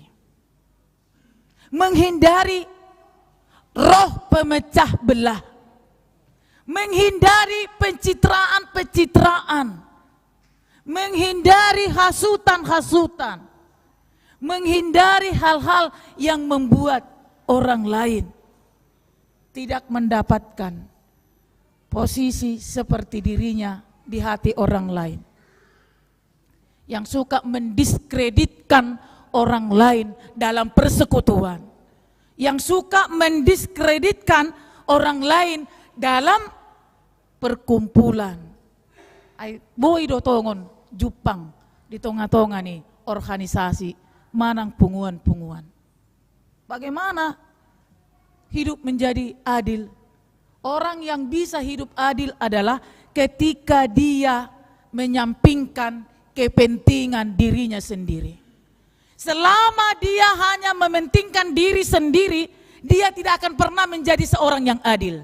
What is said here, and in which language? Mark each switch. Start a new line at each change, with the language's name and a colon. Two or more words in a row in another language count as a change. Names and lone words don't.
Indonesian: Menghindari roh pemecah belah, menghindari pencitraan-pencitraan, menghindari hasutan-hasutan, menghindari hal-hal yang membuat orang lain tidak mendapatkan posisi seperti dirinya di hati orang lain. Yang suka mendiskreditkan orang lain dalam persekutuan, yang suka mendiskreditkan orang lain dalam perkumpulan.
Batak Toba: Boy do tongon Jupang
Indonesian: di tengah-tengah
Batak Toba: nih organisasi manang punguan-punguan.
Indonesian: Bagaimana hidup menjadi adil? Orang yang bisa hidup adil adalah ketika dia menyampingkan kepentingan dirinya sendiri. Selama dia hanya mementingkan diri sendiri, dia tidak akan pernah menjadi seorang yang adil.